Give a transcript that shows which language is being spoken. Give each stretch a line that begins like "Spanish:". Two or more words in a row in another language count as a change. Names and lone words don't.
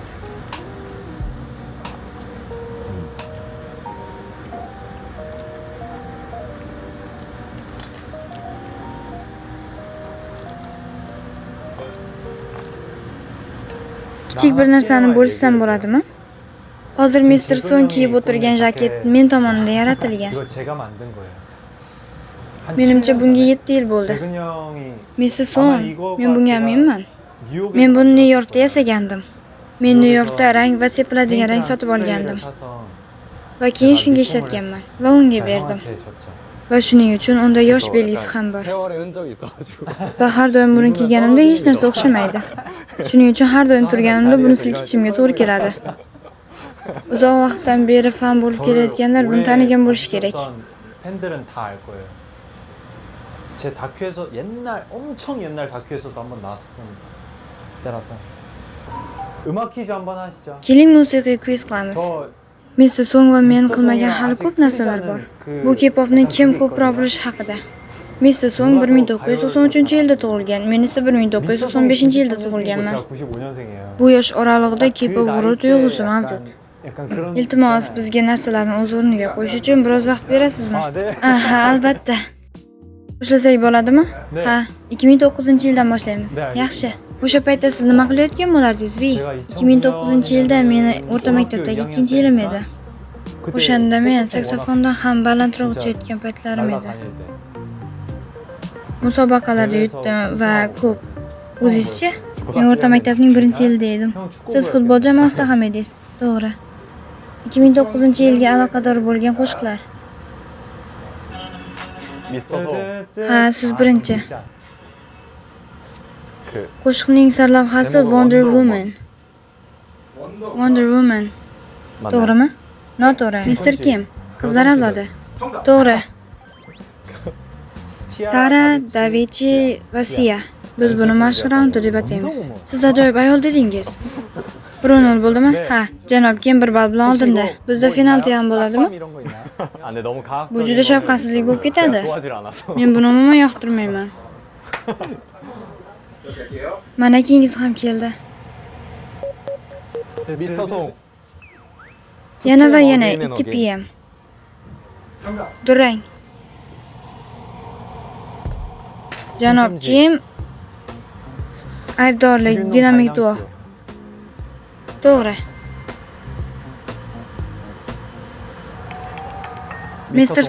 Uzbek: Kichik bir narsani bo'lishsam bo'ladimi? Hozir Mr. Song kiyib o'tirgan jaket men tomonidan yaratilgan.
Korean: 이거 제가 만든 거예요.
Uzbek: Menimcha bunga 7 yil bo'ldi.
Korean: 재근 형이
Uzbek: Mr. Song, men bunga aminman.
Korean: 뉴욕에
Uzbek: Men buni Nyu-Yorkda yasagandim. Men Nyu-Yorkda rang va sepiladigan rang sotib olgandim. Va keyin shunga ishlatganman va unga berdim. Va shuning uchun unda yosh belgisi ham bor.
Korean: 세월의 흔적이 있어가지고
Uzbek: Va har doim buni kiyganimda hech narsa o'xshamaydi. Shuning uchun har doim turganimda buni silkitishimga to'g'ri keladi. Uzoq vaqtdan beri fan bo'lib kelayotganlar buni tanigan bo'lishi kerak.
Korean: 팬들은 다 알 거예요. 제 다큐에서 옛날 엄청 옛날 다큐에서도 한번 나왔었던 때라서 음악 퀴즈 한번 하시죠.
Uzbek: Keling musiqiy kviz qilamiz.
Korean: 저
Uzbek: Mr. Song va men qilmagan hali ko'p narsalar bor. Bu K-popni kim ko'proq bilishi haqida. Mr. Song 1993-yilda tug'ilgan, men esa 1995-yilda tug'ilganman.
Korean: 95년생이에요.
Uzbek: Bu yosh oralig'ida K-pop g'urur tuyg'usi mavjud.
Korean: 약간 그런
Uzbek: Iltimos, bizga narsalarni o'z o'rniga qo'yish uchun biroz vaqt berasizmi?
Korean: 아, 네.
Uzbek: Aha, albatta. Boshlasak bo'ladimi?
Korean: 네.
Uzbek: Ha, 2009-yildan boshlaymiz.
Korean: 네, 알겠습니다.
Uzbek: Yaxshi. O'sha paytda siz nima qilayotgan bo'lardingiz, Vi?
Korean: 제가
Uzbek: 2009-yilda meni o'rta maktabdagi 2-yilim edi.
Korean: 그때
Uzbek: O'shanda men
Korean: 색소폰
Uzbek: saksofondan ham balandroq
Korean: 진짜
Uzbek: uchayotgan paytlarim edi.
Korean: 날아다닐 때.
Uzbek: Musobaqalarda yutdim va ko'p. O'zingizchi? Men o'rta maktabning 1-yilida edim.
Korean: 형 축구
Uzbek: Siz futbol jamoasida ham edingiz. To'g'ri. 2009-yilga aloqador bo'lgan qo'shiqlar.
Korean: 미스터 소
Uzbek: Ha, siz birinchi.
Korean: 그
Uzbek: Qo'shiqning sarlavhasi Wonder Woman. Wonder Woman.
Korean: 맞나요?
Uzbek: To'g'rimi? Noto'g'ri. Mr. Kim. Qizlar avlodi. To'g'ri. Tara, Davichi va Sia. Biz buni mashhur raundi deb ataymiz. Siz ajoyib ayol dedingiz. 1-0 bo'ldimi? Ha, janob Kim 1 ball bilan oldinda. Bizda penalti ham bo'ladimi?
Korean: 이런 거 있나요? 아, 근데 너무 과학적인
Uzbek: Bu juda shafqatsizlik bo'lib ketadi.
Korean: 좋아하질 않아서.
Uzbek: Men buni umuman yoqtirmayman. Mana keyingisi ham keldi.
Korean: 미스터 송
Uzbek: Yana va yana 2 PM. Durang. Janob Kim aybdorlik, dinamik duo. To'g'ri. Mr.